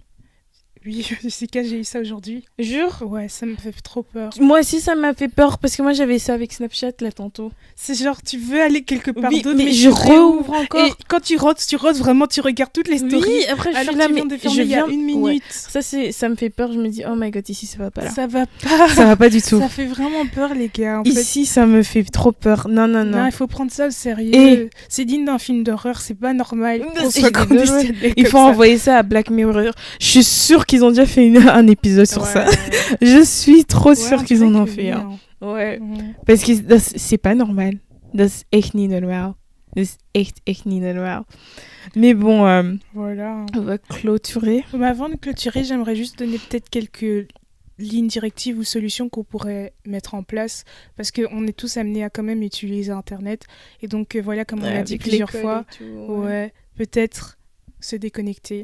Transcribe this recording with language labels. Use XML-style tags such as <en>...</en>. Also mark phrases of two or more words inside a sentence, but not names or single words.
<fr>Oui, Jessica, j'ai eu ça aujourd'hui. Jure. Ouais, ça me fait trop peur. Moi aussi ça m'a fait peur parce que moi j'avais ça avec Snapchat là tantôt. C'est genre, tu veux aller quelque part Oui, d'autre, mais mais je tu réouvres. rouvre encore. Et quand tu rotes vraiment, tu regardes toutes les stories. Oui, après je Alors suis là tu mais viens de fermer il y a une minute. Ouais. Ça me fait peur, je me dis</fr> <en>oh my god,</en> <fr>ici ça va pas là. Ça va pas. Ça va pas du tout. Ça fait vraiment peur, les gars. En fait. Ici ça me fait trop peur. Non. Non, il faut prendre ça au sérieux. Et- C'est digne d'un film d'horreur, c'est pas normal. Non, qu'on c'est soit dégueulasse. conditionné Il comme faut ça. envoyer ça à Black Mirror. Je suis sûre qu'ils ont déjà fait un épisode sur ça. Ouais. Je suis trop Ouais, sûre on qu'ils dirait en ont que fait oui, un. Ouais. hein. Parce que c'est pas normal.</fr> <nl>Dat is echt niet normaal. Dat is echt niet normaal.</nl> <fr>Mais bon, Voilà. on va clôturer. Mais avant de clôturer, j'aimerais juste donner peut-être quelques lignes directives ou solutions qu'on pourrait mettre en place parce qu'on est tous amenés à quand même utiliser Internet. Et donc voilà, comme on l'a dit plusieurs fois, ouais, peut-être se déconnecter.</fr>